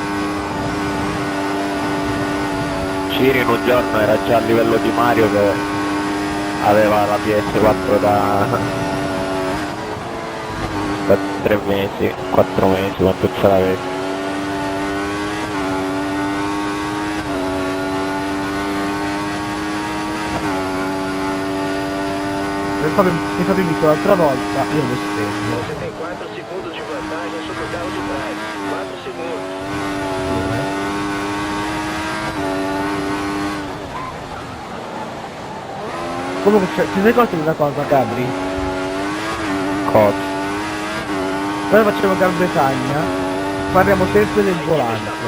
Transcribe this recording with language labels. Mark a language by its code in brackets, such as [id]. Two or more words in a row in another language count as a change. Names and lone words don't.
[it] Ciri in un giorno era già a livello di Mario che aveva la PS4 da 3 mesi, 4 mesi, quanto ce l'aveva. Se Fabio mi l'altra volta, io lo stendo. [pt] Você tem 4 segundos de vantagem sobre o carro de trás. 4 segundos. [it] Comunque, ti ricordi una cosa, Gabri? Cosa? Noi facciamo Gran Bretagna, parliamo sempre del volante.